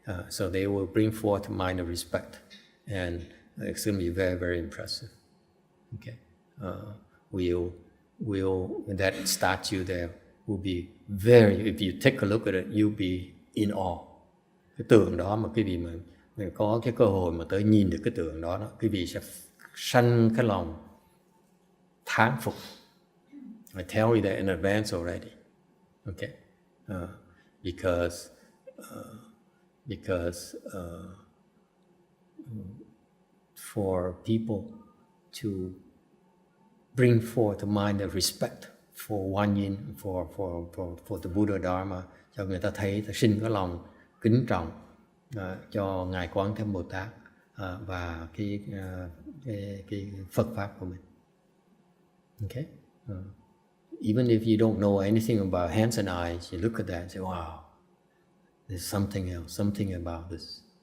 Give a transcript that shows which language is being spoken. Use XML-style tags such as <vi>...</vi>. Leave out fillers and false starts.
<en>So they will bring forth a mind of respect, and it's going to be very, very impressive. Okay, that statue there will be very. If you take a look at it, you'll be in awe.</en> <vi>Cái tượng đó mà quý vị mình có cái cơ hội mà tới nhìn được cái tượng đó, quý vị sẽ sanh cái lòng thán phục.</vi> <en>I tell you that in advance already. Okay, because for people to bring forth a mind of respect for Guan Yin, for the Buddha Dharma,</en> <vi>cho người ta thấy, ta sinh cái lòng kính trọng cho Ngài Quán Thế Âm Bồ Tát và cái Phật pháp của mình.</vi> <en>Okay, even if you don't know anything about hands and eyes, you look at that and say, wow, there's something else, something about this.</en>